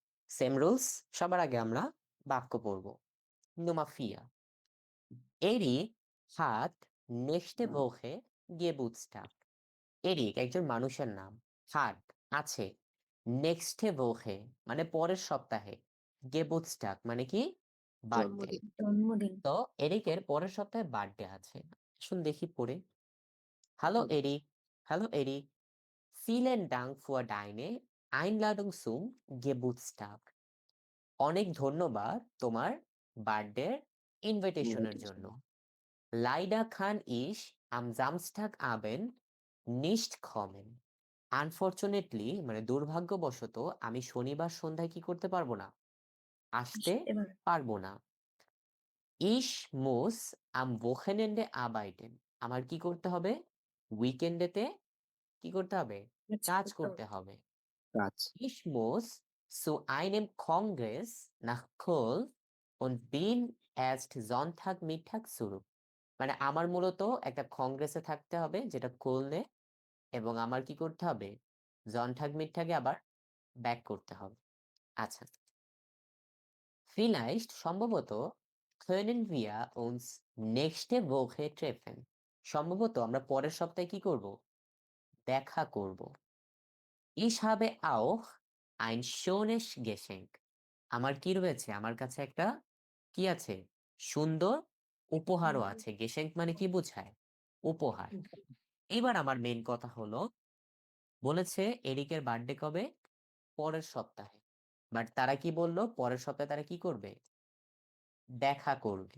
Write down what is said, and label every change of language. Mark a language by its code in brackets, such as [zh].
[bn] Same rules, সবার আগে আমরা বাক্য পড়ব। নুমাফিয়া, এরিক হাত নেক্সটে ভোখে গেবুটস্টাক। এরিক একজন মানুষের নাম, হাট আছে, নেক্সটে ভোখে মানে পরের সপ্তাহে, গেবুটস্টাক মানে কি বার্থডে। জন্মদিন। জন্মদিন। তো এরিকের পরের সপ্তাহে বার্থডে আছে। আসুন দেখি পড়ে। Hello Eric, hello Eric, [de] vielen Dank für deine Einladung zum Geburtstag. [bn] অনেক ধন্যবাদ তোমার বার্থডে ইনভিটেশনের জন্য। [de] Leider kann ich am Samstagabend nicht kommen. [bn] Unfortunately মানে দুর্ভাগ্যবশত আমি শনিবার সন্ধ্যায় কি করতে পারবো না, আসতে এবার পারবো না। [de] Ich muss am Wochenende arbeiten. [bn] আমার কি করতে হবে, উইকেন্ডেতে কি করতে হবে, কাজ করতে হবে। কাজ। [de] Ich muss zu einem Kongress nach Köln und bin erst Sonntagmittag zurück. [bn] মানে আমার মূলত একটা কংগ্রেসে থাকতে হবে যেটা কোলনে, এবং আমার কি করতে হবে, জনঠাগ আবার ব্যাক করতে হবে। [de] আচ্ছা, vielleicht সম্ভবত können wir uns nächste Woche treffen. [bn] সম্ভবত আমরা পরের সপ্তাহে কি করব, দেখা করব। [de] Ich habe auch ein schönes Geschenk. [bn] আমার কি রয়েছে, আমার কাছে একটা কি আছে, সুন্দর উপহারও আছে। গেশেঙ্ক মানে কি বোঝায়, উপহার। এবার আমার মেইন কথা হলো, বলেছে এরিকের বার্থডে কবে, পরের সপ্তাহে। বাট তারা কি বললো, পরের সপ্তাহে তারা কি করবে, দেখা করবে,